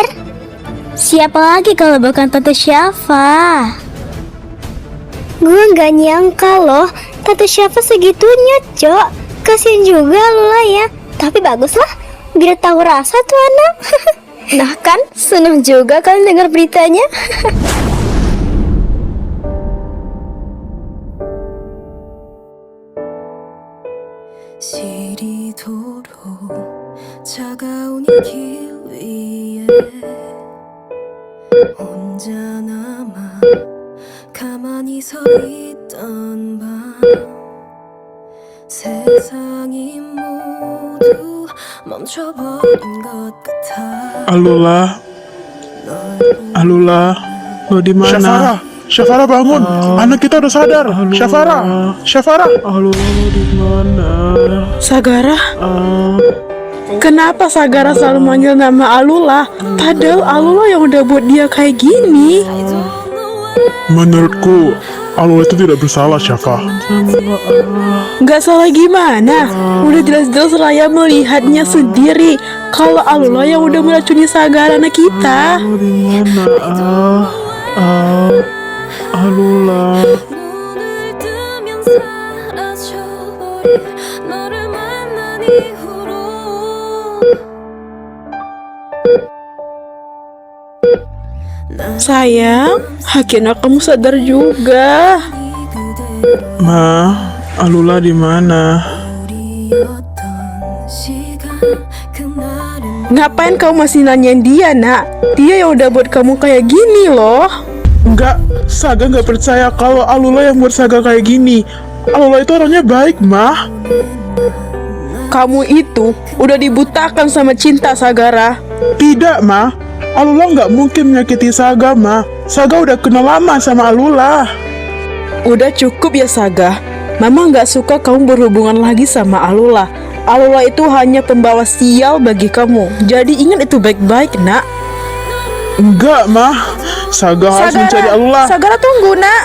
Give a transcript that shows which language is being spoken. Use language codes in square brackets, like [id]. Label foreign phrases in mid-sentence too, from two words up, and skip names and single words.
[id] Siapa lagi kalau bukan Tante Syafa? Gue nggak nyangka loh, Tante Syafa segitunya, Cok. Kasian juga Alula ya. Tapi baguslah, biar tahu rasa tuh anak. Nah kan, seneng juga kalian dengar beritanya. [ko] 시리도록 차가운 이 길 위에 혼자 남아 가만히 서 있던 밤 세상이 모두 멈춰버린 것 같아 [id] Alula, Alula, lo di mana? Syafara bangun, anak kita udah sadar. Syafara. Alula, lo di mana? Sagara? Kenapa Sagara selalu manggil nama Alula? Padahal Alula yang udah buat dia kayak gini. Menurutku, Alula itu tidak bersalah, Syafa. Gak salah gimana? Udah jelas-jelas Raya melihatnya sendiri kalau Alula yang udah meracuni Sagara anak kita. Lo di mana? Alula. [ko] 눈을 뜨면 사라져버린 너를 만난 이후로 [id] Sayang, akhirnya kamu sadar juga. [ko] 그대로 [id] Ma, Alula di mana? [ko] 우리였던 시간 그날은 [id] Ngapain kamu masih nanyain dia, nak? Dia yang udah buat kamu kayak gini loh. Enggak, Saga nggak percaya kalau Alula yang buat Saga kayak gini. Alula itu orangnya baik, Ma. Kamu itu udah dibutakan sama cinta, Sagara. Tidak, Ma. Alula nggak mungkin menyakiti Saga, Ma. Saga udah kenal lama sama Alula. Udah cukup ya Saga. Mama nggak suka kamu berhubungan lagi sama Alula. Alula itu hanya pembawa sial bagi kamu. Jadi ingat itu baik-baik, nak. Enggak, Ma. Saga harus mencari Alula. Sagara tunggu, nak.